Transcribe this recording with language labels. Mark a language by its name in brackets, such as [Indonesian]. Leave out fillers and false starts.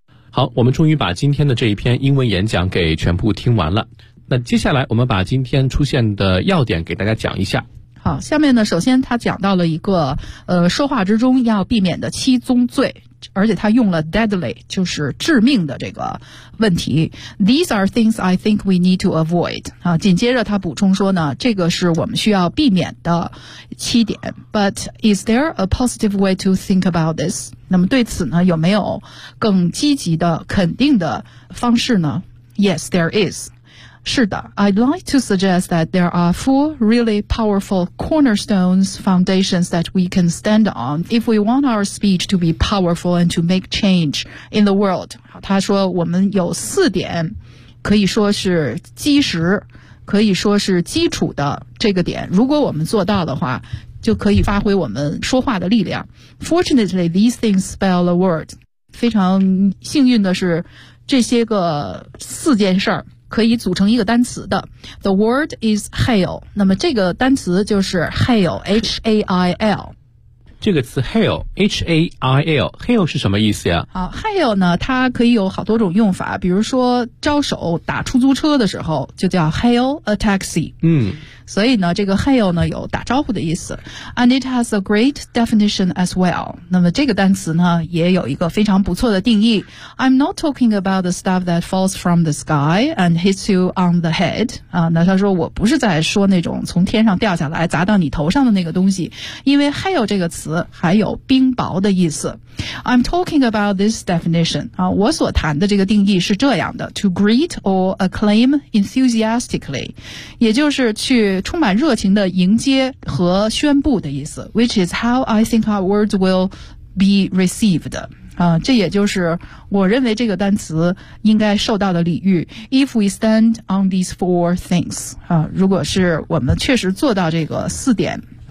[Chinese] 好，我们终于把今天的这一篇英文演讲给全部听完了。那接下来我们把今天出现的要点给大家讲一下。好，下面呢，首先他讲到了一个说话之中要避免的七宗罪，而且他用了 deadly， 就是致命的这个问题。 [English] These are things I think we need to avoid。 [Chinese] 啊，紧接着他补充说呢，这个是我们需要避免的七点。 [English] But is there a positive way to think about this？ [Chinese] 那么对此呢，有没有更积极的、肯定的方式呢 ？ [English] Yes， there is。 [Chinese] 是的 [English] ，I'd like to suggest that there are 4 really powerful cornerstones foundations that we can stand on if we want our speech to be powerful and to make change in the world. [Chinese] 他说我们有四点可以说是基石，可以说是基础的这个点，如果我们做到的话，就可以发挥我们说话的力量。 [English] Fortunately, these things spell a word. [Chinese] 非常幸运的是，这些个四件事儿可以组成一个单词的。 [English] The word is hail. [Chinese] 那么这个单词就是 hail, H-A-I-L。这个词 hail, H-A-I-L, hail 是什么意思呀？好 ,hail 呢它可以有好多种用法，比如说招手打出租车的时候就叫 hail a taxi。嗯。所以呢这个 hail 呢有打招呼的意思。 [English] And it has a great definition as well. [Chinese] 那么这个单词呢也有一个非常不错的定义。 [English] I'm not talking about the stuff that falls from the sky and hits you on the head. [Chinese] 那他说我不是在说那种从天上掉下来砸到你头上的那个东西。因为 hail 这个词还有冰雹的意思。 [English] I'm talking about this definition. [Chinese] 我所谈的这个定义是这样的。 [English] To greet or acclaim enthusiastically. [Chinese] 也就是去充满热情的迎接和宣布的意思 [English] which is how I think our words will be received、 [Chinese] 这也就是我认为这个单词应该受到的礼遇 [English] if we stand on these four things、 [Chinese] 如果是我们确实做到这个四点